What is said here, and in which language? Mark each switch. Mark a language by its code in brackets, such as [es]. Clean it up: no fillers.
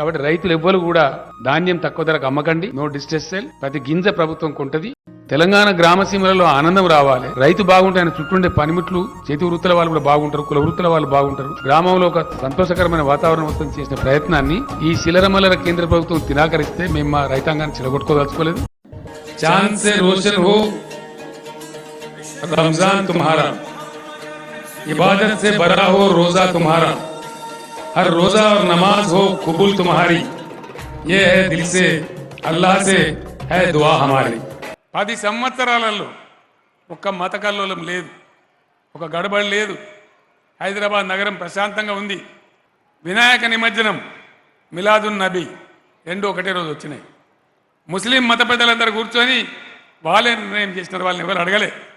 [te] కాబట్టి రైతులు ఎవ్వరు కూడా ధాన్యం తక్కువ ధరకు అమ్మకండి, [en] no distress sale, [te] ప్రతి గింజ ప్రభుత్వం కొంటది. తెలంగాణ గ్రామసీమలలో ఆనందం రావాలి, రైతు బాగుంటే ఆయన చుట్టూండే పనిముట్లు, చేతి వృత్తుల వాళ్ళు కూడా బాగుంటారు, కుల వృత్తుల వాళ్ళు బాగుంటారు, గ్రామంలో ఒక సంతోషకరమైన వాతావరణం మొత్తం చేసిన ప్రయత్నాన్ని ఈ శిలరమల్లర కేంద్ర ప్రభుత్వం తిరాకరిస్తే మేము మా రైతాంగాన్ని చెడగొట్టుకోదలుచుకోలేదు. [hi] चांद से रोशन हो रमजान तुम्हारा, इबादत से भरा हो रोजा तुम्हारा, हर रोजा और नमाज हो कबूल तुम्हारी, ये है दिल से अल्लाह से है दुआ हमारी. [te] 10 సంవత్సరాలలో ఒక్క మత కల్లోలం లేదు, ఒక గడబడి లేదు. హైదరాబాద్ నగరం ప్రశాంతంగా ఉంది. వినాయక నిమజ్జనం, మిలాదున్ నబీ 2 ఒకటే రోజు వచ్చినాయి. ముస్లిం మత పెద్దలందరూ కూర్చొని వాళ్ళే నిర్ణయం చేసినారు, వాళ్ళని ఎవరు అడగలే.